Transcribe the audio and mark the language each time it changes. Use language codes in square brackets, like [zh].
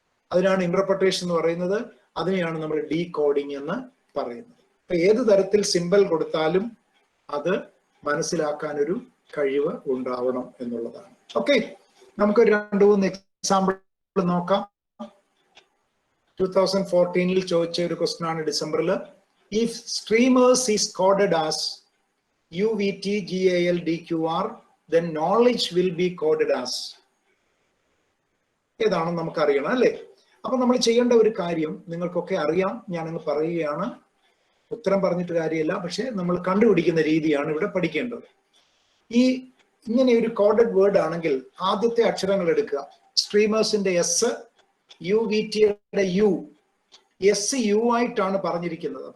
[ml] അതിനാണ് ഇന്റർപ്രിട്ടേഷൻ എന്ന് പറയുന്നത്. അതിനെയാണ് നമ്മൾ ഡീകോഡിങ് എന്ന് പറയുന്നത്. അപ്പൊ ഏത് തരത്തിൽ സിംബൽ കൊടുത്താലും അത് മനസ്സിലാക്കാൻ ഒരു കഴിവ് ഉണ്ടാവണം എന്നുള്ളതാണ്. ഓക്കെ, നമുക്കൊരു 2-3 എക്സാമ്പിൾ നോക്കാം. 2014 ചോദിച്ച ഒരു ക്വസ്റ്റ്യൻ ആണ്, ഡിസംബറിൽ. [en] If streamers is coded as UVTGALDQR, then knowledge will be coded as. [ml] ഏതാണെന്ന് നമുക്കറിയണം അല്ലേ? അപ്പൊ നമ്മൾ ചെയ്യേണ്ട ഒരു കാര്യം നിങ്ങൾക്കൊക്കെ അറിയാം, ഞാനങ്ങ് പറയുകയാണ്. ഉത്തരം പറഞ്ഞിട്ട് കാര്യമില്ല, പക്ഷെ നമ്മൾ കണ്ടുപിടിക്കുന്ന രീതിയാണ് ഇവിടെ പഠിക്കേണ്ടത്. ഇങ്ങനെ ഒരു കോഡഡ് വേർഡ് ആണെങ്കിൽ ആദ്യത്തെ അക്ഷരങ്ങൾ എടുക്കുക. സ്ട്രീമേഴ്സിന്റെ എസ്, UVTയുടെ യു, എസ് യു ആയിട്ടാണ് പറഞ്ഞിരിക്കുന്നത്.